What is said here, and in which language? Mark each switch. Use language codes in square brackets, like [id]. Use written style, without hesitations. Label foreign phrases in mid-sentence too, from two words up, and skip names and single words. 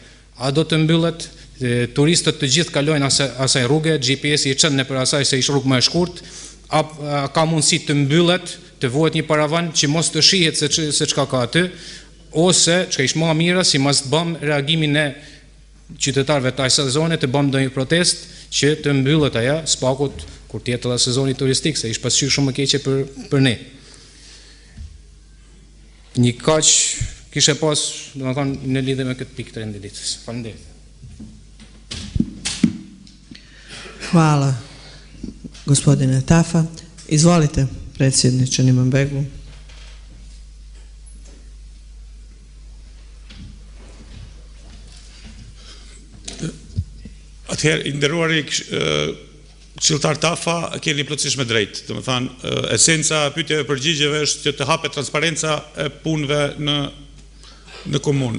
[sq] A do të mbyllet, turistët të gjithë kalojnë asaj rrugë, GPS-i i çon nëpër asaj se ish rrugë më e shkurt, a ka mundësi të mbyllet, të vuhet një paravan që mos të shihet se çka ka aty, ose çka ish më mira si mas të bëm reagimin e qytetarëve të asaj zone, të bëm ndonjë protestë që të mbyllet ajo spakut kur të jetë edhe sezoni turistik, se ish pasqyrë shumë më keqe për ne. Një kaq kishe pas, domethënë në lidhje me këtë pikë të rendit ditës. Faleminderit. [sr] Hvala, gospodine Tafa. Izvolite, predsjedniče Imanbegu. [sq] Atëherë, i nderuari këshilltar Tafa, keni plotësisht me drejtë. Domethënë, esenca e pyetjeve përgjigjeve është që të hapet transparenca e punëve në komunë.